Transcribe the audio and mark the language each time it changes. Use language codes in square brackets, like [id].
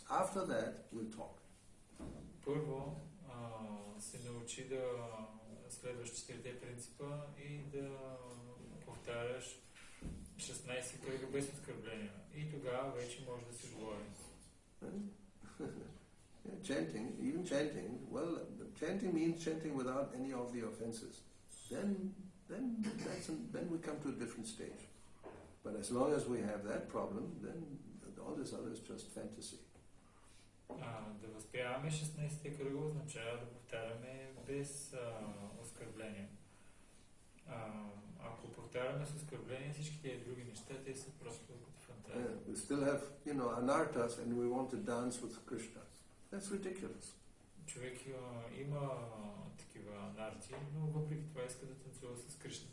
[en] After that, we'll talk. [bg] Първо се научи да следваш 4 принципа и да повтаряш 16 кръга без оскърбления. И тогава вече може да си говорим. [en] Chanting, chanting means chanting without any of the offenses. Then we come to a different stage. But as long as we have that problem, then all this other is just fantasy. [bg] Да възприемаме 16 кръга означава да повтаряме без оскърбление. Ако повтаряме с оскърбление всички тези други неща, те са просто като фантазия. [en] We still have, anarthas and we want to dance with Krishna. That's ridiculous. [bg] Човек има такива анарти, но въпреки това иска да танцува с Кришна.